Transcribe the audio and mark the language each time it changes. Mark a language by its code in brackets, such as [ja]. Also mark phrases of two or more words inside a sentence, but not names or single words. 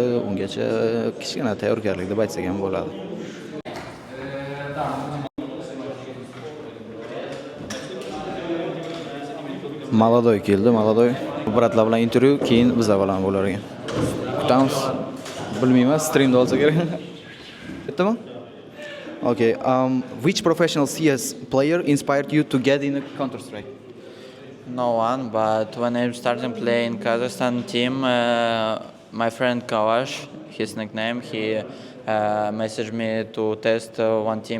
[uz] Ungacha kichkina tayyorgarlik deb aytsak ham bo'ladi. Maladoy keldi, Maladoy. Bratlar bilan intervyu, keyin biz bilan bo'lar ekan. Kutamiz. Bilmayman, streamda olsa kerak. Bittami? [en] Okay, which professional CS player inspired you to get in a Counter-Strike? No one, but when I started playing Kazakhstan team, my friend Kavash, his nickname, he messaged me to test one team.